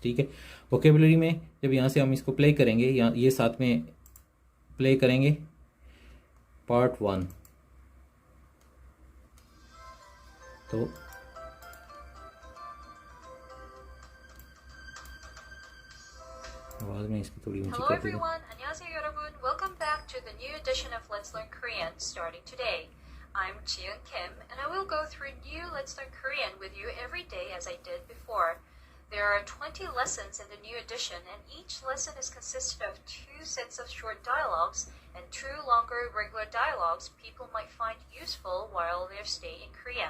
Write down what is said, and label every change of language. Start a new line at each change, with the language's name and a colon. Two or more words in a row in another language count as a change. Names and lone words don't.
Hindi: ठीक है, वोकेबलरी में जब यहाँ से हम इसको प्ले करेंगे, यहाँ ये साथ में प्ले करेंगे पार्ट 1, तो आवाज़ में इसकी थोड़ी ऊंची
English: Hello
Hindi: कर देगा।
English: everyone,
Korean: 안녕하세요 여러분.
English: Welcome back to the new edition of Let's Learn Korean starting today. I'm Jiyoon Kim and I will go through new Let's Learn Korean with you every day as I did before. There are 20 lessons in the new edition and each lesson is consisted of 2 sets of short dialogues and 2 longer regular dialogues people might find useful while they stay in Korea.